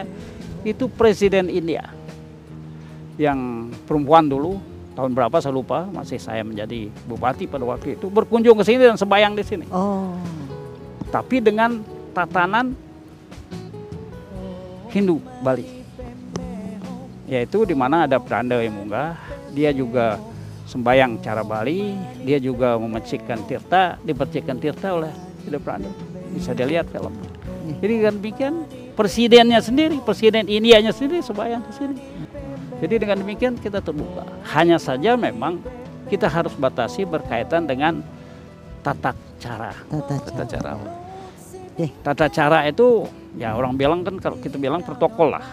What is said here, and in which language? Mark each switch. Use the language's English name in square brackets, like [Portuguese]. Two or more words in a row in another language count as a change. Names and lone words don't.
[Indonesian] Itu Presiden India yang perempuan dulu, tahun berapa saya lupa, masih saya menjadi bupati pada waktu itu, berkunjung ke sini dan sembahyang di sini. Tapi dengan tatanan Hindu Bali, yaitu di mana ada Pranda yang munggah, dia juga sembahyang cara Bali, dia juga memercikkan tirta, dipercikkan tirta oleh Hindu Pranda. Bisa dilihat film. Jadi kan demikian presidennya sendiri, presiden Indianya sendiri sembahyang di sini. Jadi dengan demikian kita terbuka. Hanya saja memang kita harus batasi berkaitan dengan tata cara. Tata cara itu ya orang bilang kan, kalau kita bilang protokol lah.